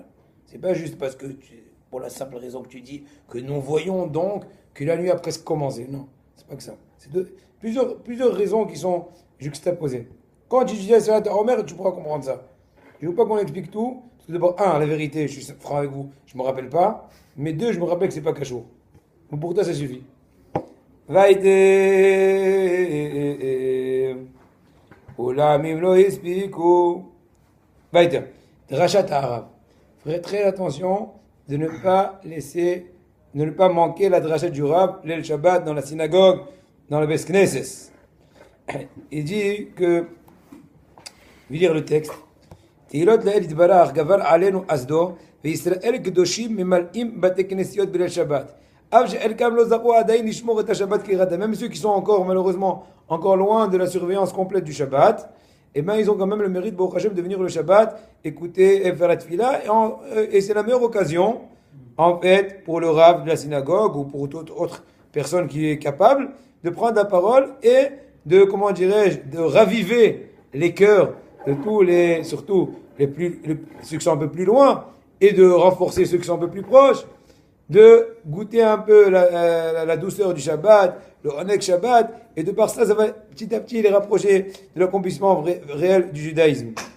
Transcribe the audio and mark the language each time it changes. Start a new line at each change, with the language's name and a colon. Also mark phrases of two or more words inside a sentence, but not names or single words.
French: C'est pas juste parce que, pour la simple raison que tu dis, que nous voyons donc que la nuit a presque commencé. Non, c'est pas que ça. C'est plusieurs raisons qui sont juxtaposées. Quand tu dis
Hebrew: ספירת העומר,
French: tu pourras comprendre ça. Je ne veux pas qu'on explique tout, parce que d'abord, la vérité, je suis franc avec vous, je ne me rappelle pas, mais deux, je me rappelle que c'est pas cachot. Donc pour toi, ça suffit. Vaïte Olamim lo ispiku.
Hebrew: Vaïte. דרשת הרב.
French: Faites très attention de ne pas manquer la drachat du Rab, l'El Shabbat, dans la synagogue, dans le
Hebrew: בית כנסת.
French: Il dit que, je vais lire le texte.
Hebrew: תהילות לאל יתברך גבר עלינו חסדו, וישראל קדושים ממלאים בתי כנסיות בליל שבת.
French: Même ceux qui sont encore, malheureusement, encore loin de la surveillance complète du Shabbat, eh ben, ils ont quand même le mérite,
Hebrew: ברוך השם,
French: de venir le Shabbat, écouter et faire la tefila, et c'est la meilleure occasion, en fait, pour le Rav de la synagogue, ou pour toute autre personne qui est capable, de prendre la parole et de, comment dirais-je, de raviver les cœurs de tous les, surtout ceux qui sont un peu plus loin, et de renforcer ceux qui sont un peu plus proches, de goûter un peu la douceur du Shabbat, le
Hebrew: עונג שבת,
French: et de par ça, ça va petit à petit les rapprocher de l'accomplissement réel du judaïsme.